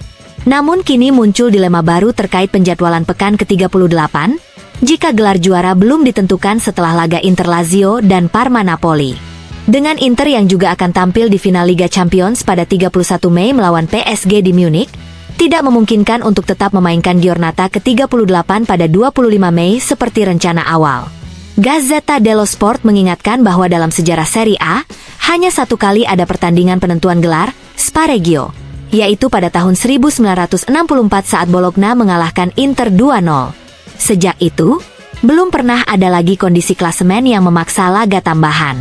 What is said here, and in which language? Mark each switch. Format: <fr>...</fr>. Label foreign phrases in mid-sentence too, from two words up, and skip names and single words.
<id>Namun kini muncul dilema baru terkait penjadwalan pekan ke-38, jika gelar juara belum ditentukan setelah laga Inter Lazio dan Parma Napoli. Dengan Inter yang juga akan tampil di final Liga Champions pada 31 Mei melawan PSG di Munich, tidak memungkinkan untuk tetap memainkan Giornata ke-38 pada 25 Mei seperti rencana awal. Gazzetta dello Sport mengingatkan bahwa dalam sejarah Serie A, hanya satu kali ada pertandingan penentuan gelar, Spareggio, yaitu pada tahun 1964 saat Bologna mengalahkan Inter 2-0. Sejak itu, belum pernah ada lagi kondisi klasemen yang memaksa laga tambahan.</id>